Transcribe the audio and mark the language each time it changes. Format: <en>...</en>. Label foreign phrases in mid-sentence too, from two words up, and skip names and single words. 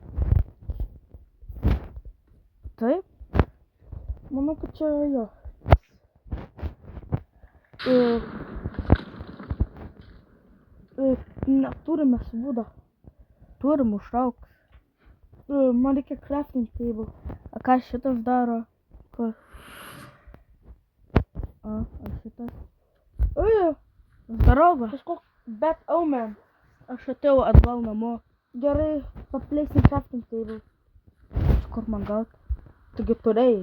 <lt>Taip? Manau, kad čia jo. Neturime svūdą. Turim užrauk. Man reikia</lt> <en>crafting table.</en> <lt>A ką šitas daro? Kas? A šitas? Zdarova. Kažkoks</lt> <en>bad omen.</en> <lt>Aš atėjau atgal namo. Gerai, papleisim</lt> <en>crafting table.</en> <lt>Kur man gaut? Taigi turėjai.</lt>